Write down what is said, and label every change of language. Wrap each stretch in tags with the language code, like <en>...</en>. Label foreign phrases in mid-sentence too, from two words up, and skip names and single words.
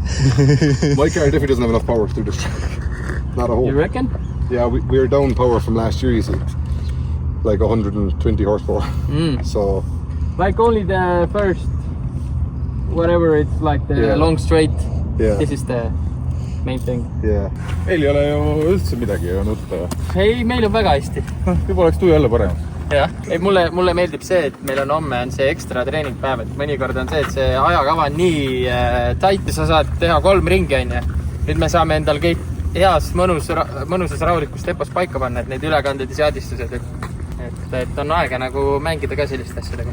<en>My car definitely doesn't have enough power to do this track. Not a whole. You reckon? Yeah, we're down power from last year, you see. Like 120 horsepower. So Like only the first, whatever it's like the long straight. This is the main thing.</en> <et>Meil ei ole ju üldse midagi nutta. Ei, meil on väga hästi. Juba oleks tuju jälle parem. Jah, ei mulle meeldib see, et meil on homme on see ekstra treeningpäev, et mõnikord on see, et see ajakava on nii tight ja sa saad teha 3 ringi, on ju. Nüüd me saame endal kõik heas mõnusas rahulikus tempos paika panna, et neid ülekanded ja seadistused, et on aega nagu mängida ka sellist asjadega.</et>